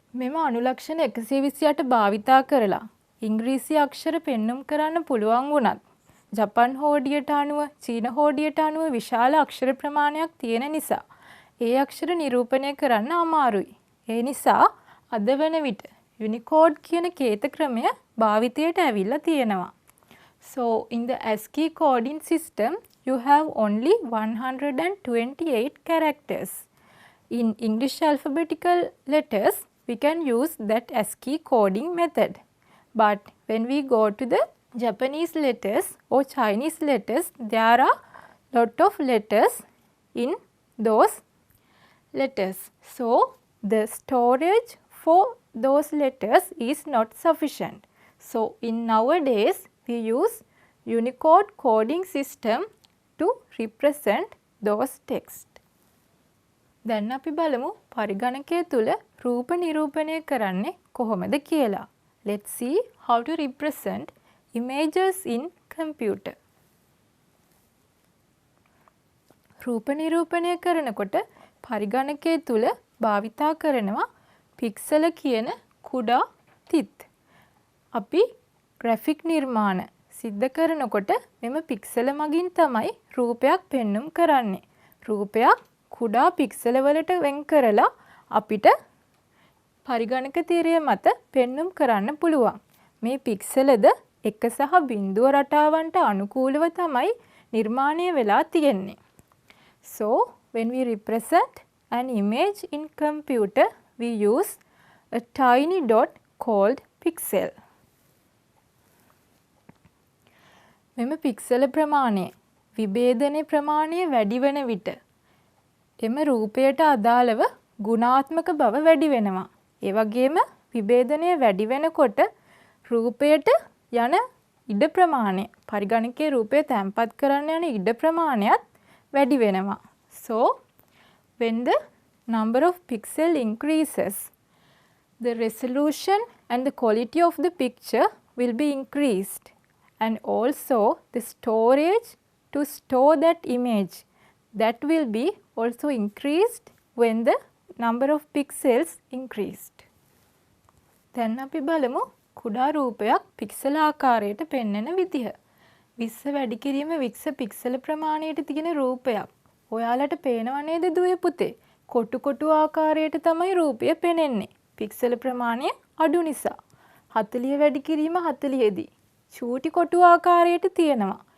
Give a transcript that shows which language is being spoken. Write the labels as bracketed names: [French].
[Sinhala] මෙම අනුලක්ෂණ 128 භාවිතා කරලා ඉංග්‍රීසි අක්ෂර පෙන්눔 කරන්න පුළුවන් වුණත් ජපන් හෝඩියට අනුව, චීන හෝඩියට අනුව විශාල අක්ෂර ප්‍රමාණයක් තියෙන නිසා ඒ අක්ෂර නිරූපණය කරන්න අමාරුයි. ඒ නිසා අද වන විට Unicode කියන කේත ක්‍රමය භාවිතයට ඇවිල්ලා තියෙනවා. [English] So in the ASCII coding system you have only 128 characters. In English alphabetical letters we can use that ASCII coding method. But when we go to the Japanese letters or Chinese letters, there are lot of letters in those letters. So the storage for those letters is not sufficient. So in nowadays we use Unicode coding system to represent those text. [Sinhala] දැන් අපි බලමු පරිගණකය තුල රූප නිරූපණය කරන්නේ කොහොමද කියලා. [English] Let's see how to represent images in computer. [Sinhala] රූප නිරූපණය කරනකොට පරිගණකය තුල භාවිතා කරනවා පික්සල කියන කුඩා තිත්. අපි ග්‍රැෆික් නිර්මාණ සිද්ධ කරනකොට මෙම පික්සල මගින් තමයි රූපයක් පෙන්눔 කරන්නේ. රූපයක් කුඩා පික්සල වලට වෙන් කරලා අපිට පරිගණක තීරය මත පෙන්눔 කරන්න පුළුවන්. මේ පික්සලද 1 සහ 0 රටාවන්ට අනුකූලව තමයි නිර්මාණය වෙලා තියෙන්නේ. [English] So when we represent an image in computer we use a tiny dot called pixel. [Sinhala] මෙම පික්සල ප්‍රමාණය විභේදනයේ ප්‍රමාණය වැඩි වෙන විට එම රූපයට අදාළව ගුණාත්මක බව වැඩි වෙනවා. ඒ වගේම විභේදනය වැඩි වෙනකොට රූපයට යන ඉඩ ප්‍රමාණය පරිගණකයේ රූපය තැන්පත් කරන්න යන ඉඩ ප්‍රමාණයත් වැඩි වෙනවා. [English] So when the number of pixel increases, the resolution and the quality of the picture will be increased, and also the storage to store that image, that will be also increased when the number of pixels increased. [Sinhala] දැන් අපි බලමු කුඩා රූපයක් පික්සල ආකාරයට පෙන්වන විදිහ. 20 වැඩි කිරීම 20 පික්සල ප්‍රමාණයට තියෙන රූපයක්. ඔයාලට පේනව නේද දුවේ පුතේ? කොටු කොටු ආකාරයට තමයි රූපය පෙනෙන්නේ. පික්සල ප්‍රමාණය අඩු නිසා. 40 වැඩි කිරීම 40 දී චූටි කොටු ආකාරයට තියෙනවා.